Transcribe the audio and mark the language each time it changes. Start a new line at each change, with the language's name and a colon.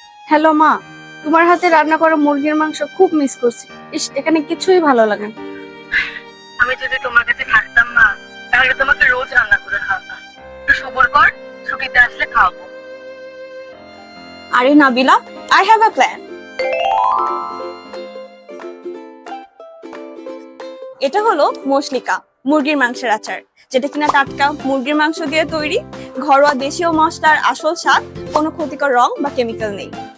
Bangla: Hello মা, তোমার হাতে রান্না করা মুরগির মাংস খুব মিস করছি। ইস, এখানে কিছুই ভালো লাগে না। আমি যদি তোমার কাছে থাকতাম মা, তাহলে তোমাকে রোজ রান্না করে খাওয়াতাম। একটু সবর কর, ছুটিতে আসলে খাওয়াবো।
English: আরে Nabila, I have a plan.
Bangla: এটা হলো মশলিকা, মুরগির মাংসের আচার, যেটা কিনা টাটকা মুরগির মাংস দিয়ে তৈরি, ঘরোয়া দেশীয় মশলার আসল স্বাদ, কোনো ক্ষতিকর রং বা কেমিক্যাল নেই।